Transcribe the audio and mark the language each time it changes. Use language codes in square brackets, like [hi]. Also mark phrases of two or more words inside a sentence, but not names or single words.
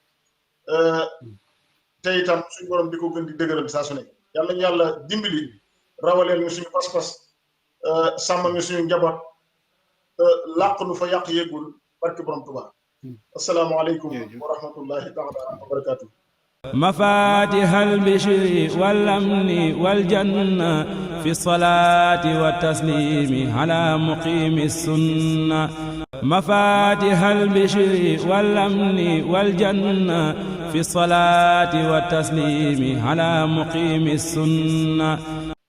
[wo] te itam suñu borom di ko gën di dëgëral saa su ne yàlla ñu yàlla dimbali rawaleel ñu suñu pas-pas sàmm ñu suñu njaboot làq nu fa yàq yeggul barke borom Tuubaa [ar] السلام عليكم ورحمة الله تعالى وبركاته مفاتيح البشر والأمن والجنة في الصلاة والتسليم على مقيم السنة مفاتيح البشر والأمن والجنة في الصلاة والتسليم على مقيم السنة